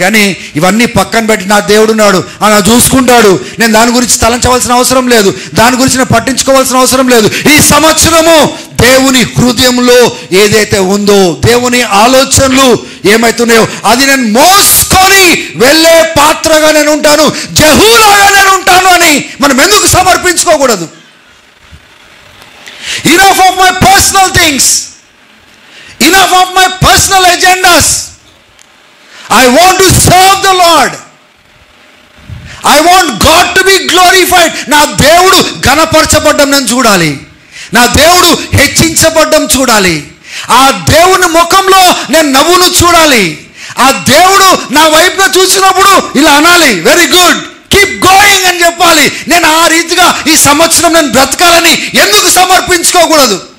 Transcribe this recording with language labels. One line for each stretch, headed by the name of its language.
Telugu: కానీ ఇవన్నీ పక్కన పెట్టి నా దేవుడు ఉన్నాడు, ఆయన చూసుకుంటాడు, నేను దాని గురించి తలంచవలసిన అవసరం లేదు, దాని గురించి నేను పట్టించుకోవాల్సిన అవసరం లేదు. ఈ సంవత్సరము దేవుని హృదయంలో ఏదైతే ఉందో, దేవుని ఆలోచనలు ఏమైతున్నాయో అది నేను మోసుకొని వెళ్ళే పాత్రగా నేను ఉంటాను, జహూలాగా నేను ఉంటాను అని మనం ఎందుకు సమర్పించుకోకూడదు?
English: Enough of my personal things, enough of my personal agendas. I want to serve the Lord. I want God to be glorified.
Telugu: నా దేవుడు ఘనపరచబడ్డం నేను చూడాలి, నా దేవుడు హెచ్చించబడ్డం చూడాలి, ఆ దేవుని ముఖంలో నేను నవ్వును చూడాలి, ఆ దేవుడు నా వైపుగా చూసినప్పుడు ఇలా అనాలి,
English: very good, keep going
Telugu: అని చెప్పాలి. నేను ఆ రీతిగా ఈ సంవత్సరం నేను బ్రతకాలని ఎందుకు సమర్పించుకోకూడదు?